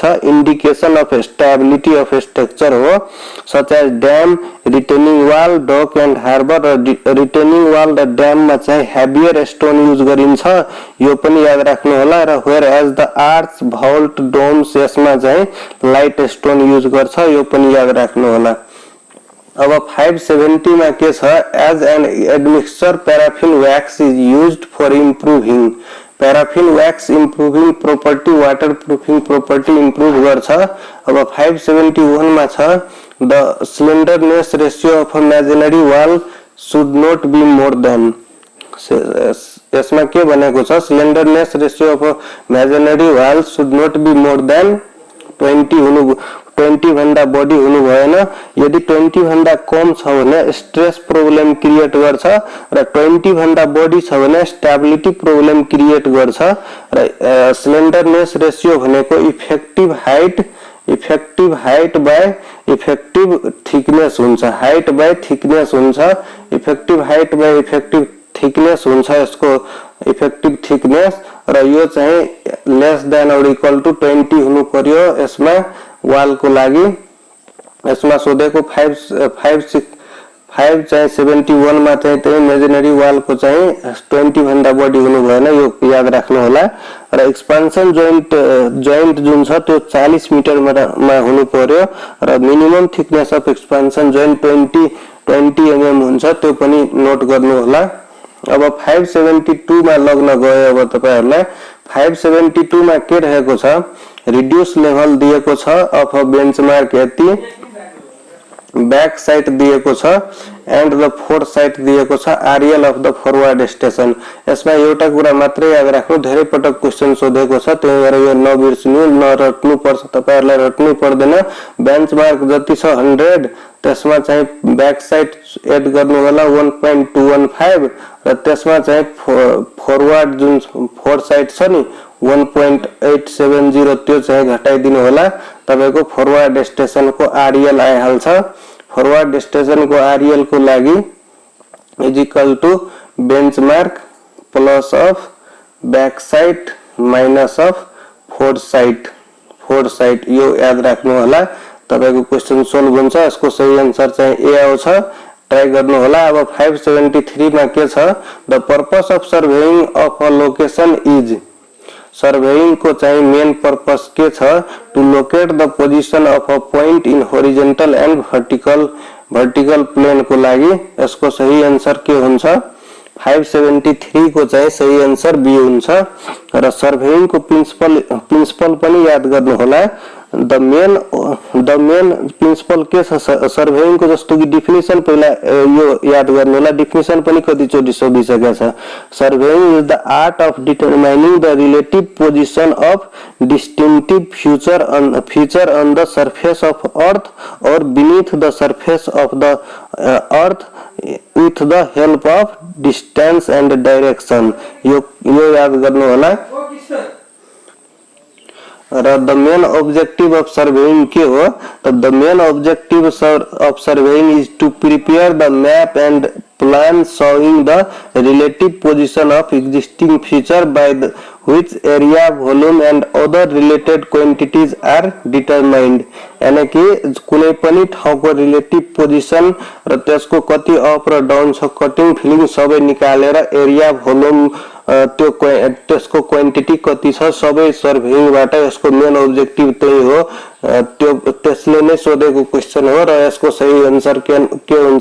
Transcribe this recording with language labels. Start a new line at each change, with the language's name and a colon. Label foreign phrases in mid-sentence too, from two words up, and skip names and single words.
English: indication of stability of structure
Nepali: हो
English: such as dam retaining wall dock and harbor
Nepali: र
English: retaining wall
Nepali: र ड्याम मा चाहिँ
English: heavier stone
Nepali: युज गरिन्छ यो पनि याद राख्नु होला र
English: whereas the arch vault domes
Nepali: यसमा चाहिँ
English: light stone
Nepali: युज गर्छ यो पनि याद राख्नु होला। अब 570 मा के छ
English: as an admixture paraffin wax is used for improving paraffin wax improving property water proofing property improve गर्छ।
Nepali: अब 571 मा छ
English: the slenderness ratio of a masonry wall should not be more than
Nepali: यसमा के भनेको छ
English: slenderness ratio of masonry wall should not be more than
Nepali: 20 भन्दा बढी हुनु भएन। यदि 20 भन्दा कम छ भने
English: stress problem create
Nepali: गर्छ र 20 भन्दा बढी छ भने
English: stability problem create
Nepali: गर्छ र
English: slenderness ratio
Nepali: भनेको
English: effective height by effective thickness
Nepali: हुन्छ।
English: height by thickness
Nepali: हुन्छ
English: effective height by effective thickness
Nepali: हुन्छ यसको
English: effective thickness
Nepali: र यो चाहिँ
English: less than or equal to
Nepali: 20 हुनु पर्यो यसमा वाल को लागि। यसमा सोधेको 5 चाहिँ 71 मा चाहिँ त्यही
English: masonry wall
Nepali: को चाहिँ 20 भन्दा बढी हुनु भएन यो याद राख्नु होला र
English: expansion joint
Nepali: जुन छ त्यो 40 मिटर मा हुनु पर्यो र
English: minimum thickness of expansion joint
Nepali: 20 mm हुन्छ त्यो पनि नोट गर्नु होला। अब 572 मा लग्न गयो अब तपाईहरुलाई 572 मा के रहेको छ
English: reduced level
Nepali: दिएको छ
English: of a benchmark
Nepali: यति
English: back sight
Nepali: दिएको छ
English: and the fore sight
Nepali: दिएको छ
English: RL of the forward station.
Nepali: यसमा एउटा कुरा मात्रै याद राख्नु धेरै पटक क्वेशन सोधेको छ त्यही भएर यो नबिर्सनु नरट्नु पर्छ तपाईहरुलाई रट्नु पर्दैन। बेन्चमार्क जति छ 100 त्यसमा चाहिँ
English: back sight
Nepali: एड गर्नु होला 1.215 र त्यसमा चाहिँ फरवर्ड जुन
English: fore sight
Nepali: छ नि 1.870 त्यो चाहिँ घटाइदिनु होला तपाईको
English: forward station
Nepali: को आरएल आइहाल्छ।
English: forward station
Nepali: को आरएल को लागि
English: is equal to benchmark plus of back sight minus of fore sight
Nepali: यो याद राख्नु होला तपाईको
English: question solve
Nepali: हुन्छ। यसको सही आन्सर चाहिँ ए आउँछ ट्राई गर्नु होला। अब 573 मा के छ
English: the purpose of surveying of a location is
Nepali: सर्वेइङ को चाहिँ
English: main purpose
Nepali: के छ
English: to locate the position of a point in horizontal and vertical plane
Nepali: को लागि यसको सही आन्सर के हुन्छ 573 को चाहिँ सही आन्सर बी हुन्छ र सर्वेइङ को प्रिन्सिपल पनि याद गर्नु होला।
English: the main principle
Nepali: के छ सर्वेइङ को जस्तो कि डेफिनेसन पहिला यो याद गर्नु होला डेफिनेसन पनि कति चोटी सोधिसकेको छ।
English: surveying is the art of determining the relative position of distinctive feature on the surface of earth or beneath the surface of the earth with the help of distance and direction
Nepali: यो याद गर्नु होला।
English: र the main objective of surveying
Nepali: के हो
English: the main objective of surveying is to prepare the map and plan showing the relative position of existing feature by which area, volume and other related quantities are determined.
Nepali: यानी कि कुनै पनि ठाउँको
English: relative position
Nepali: र त्यसको कति अप र डाउन छ,
English: cutting filling
Nepali: सबै निकालेर एरिया, भोल्युम, त्यसको क्वान्टिटी कति छ सबै सर्भेइङबाट यसको
English: main objective
Nepali: त्यही हो। त्यो त्यसले नै सोधेको क्वेशन हो र यसको सही आन्सर के हुन्छ?